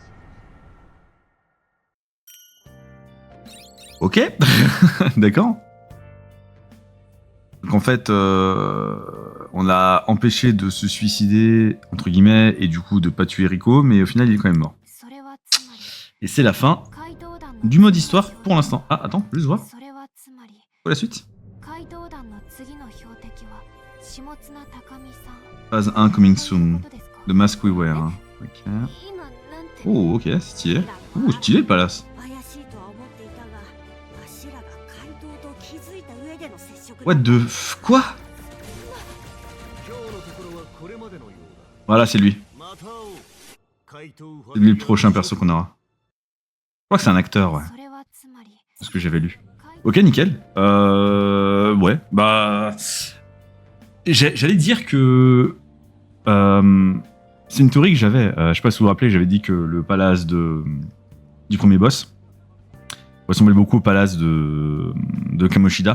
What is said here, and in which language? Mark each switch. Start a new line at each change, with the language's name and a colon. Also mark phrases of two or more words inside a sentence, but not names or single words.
French: Ok, d'accord. Donc en fait, on l'a empêché de se suicider, entre guillemets, et du coup de pas tuer Rico, mais au final il est quand même mort.
Japanese: それはつまり
French: Et c'est la fin
Japanese: 怪盗団の
French: du mode histoire pour l'instant. Ah, attends, juste voir.
Japanese: それはつまり
French: Pour la suite.
Japanese: 怪盗団の次の標的は下綱高見さん
English: Phase 1 coming
Japanese: という
English: soon.
Japanese: ことですか
French: The Mask We Wear. Ok.
Japanese: 今なんて
French: Oh, ok, stylé. Oh, stylé le palace.
Japanese: 怪しいとは思っていたがわしらが怪盗と気づいた上での接触だ
English: What the...
French: Quoi?
Japanese: 今日のところはこれまでのよう
French: Voilà, c'est lui.
Japanese: だまた会おう怪盗ファ
French: C'est lui le prochain perso qu'on aura. Je crois que c'est un acteur, ouais.
Japanese: それはつまり
French: C'est ce que j'avais lu.
Japanese: 怪盗
French: Ok, nickel. Ouais, bah... J'allais dire que... c'est une théorie que j'avais. Je sais pas si vous vous rappelez, j'avais dit que le palace du premier boss ressemblait beaucoup au palace de Kamoshida.